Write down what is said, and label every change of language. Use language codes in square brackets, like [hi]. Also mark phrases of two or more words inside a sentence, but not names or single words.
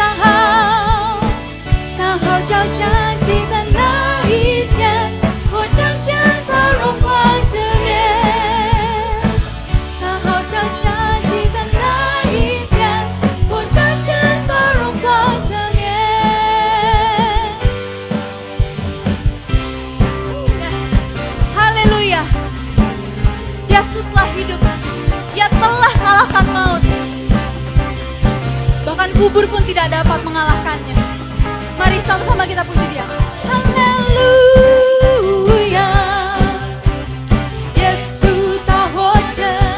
[zh] 当号角响起的那一天，我将见他荣华正面。当号角响起的那一天，我将见他荣华正面。Haleluya. [id] Yesuslah hidup. Dia telah kalahkan maut. Bahkan kubur pun tidak dapat mengalahkannya. Mari sama-sama kita puji dia. Haleluya. Yesus tak hoja.